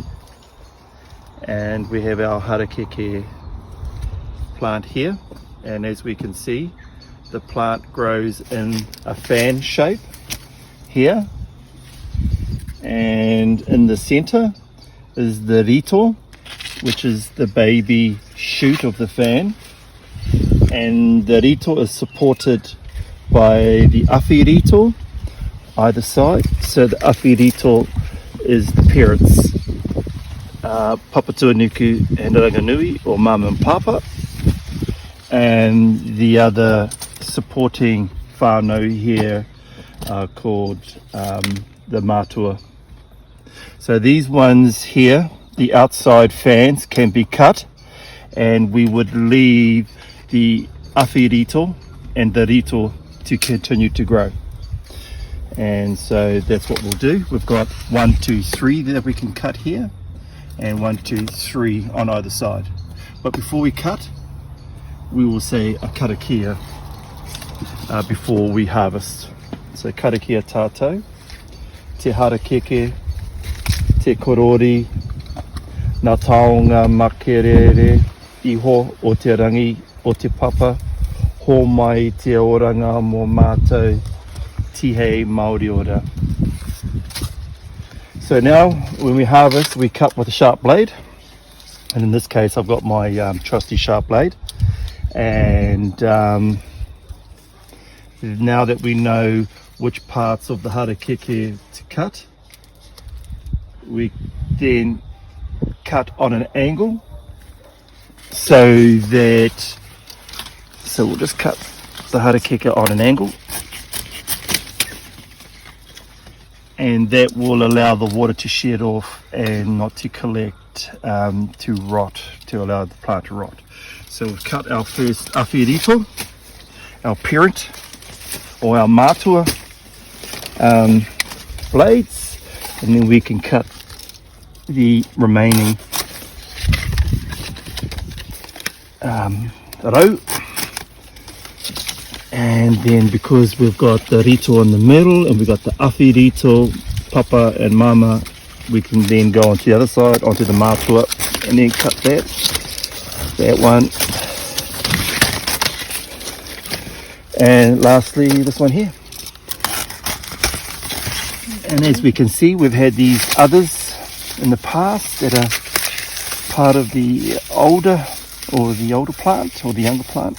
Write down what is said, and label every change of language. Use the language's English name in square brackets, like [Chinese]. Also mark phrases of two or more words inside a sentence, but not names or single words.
[English] And we have our harakeke plant here, and as we can see the plant grows in a fan shape here, and in the center is the rito, which is the baby shoot of the fan, and the rito is supported by the [Māori] awhi rito [English] either side. So the [Māori] awhi rito [English] is the parents, Papatuanuku and Ranginui, or mum and papa, and the other supporting whānau here are called the mātua. So these ones here, the outside fans, can be cut, and we would leave the [Māori] awhi rito [English] and the rito to continue to grow. And so that's what we'll do. We've got 1, 2, 3 that we can cut here, and 1, 2, 3 on either side. But before we cut, we will say a karakia before we harvest. [Māori] So karakia tātou, te harakeke, te korori, ngā taonga makerere, iho o te rangi o te papa, ho mai te oranga mō mātou, tihei Māori ora. [English] So now when we harvest, we cut with a sharp blade, and in this case I've got my trusty sharp blade. And now that we know which parts of the harakeke to cut, we then cut on an angle, so we'll just cut the harakeke on an angle, and that will allow the water to shed off and not to collect, to rot, to allow the plant to rot. So we've cut our first [Māori] awhi rito, [English] our parent or our mātua blades, and then we can cut the remaining rau. And then because we've got the rito in the middle and we've got the [Māori] awhi rito, [English] papa and mama, we can then go onto the other side, onto the mātua, and then cut that one. And lastly, this one here. And as we can see, we've had these others in the past that are part of the older plant or the younger plant.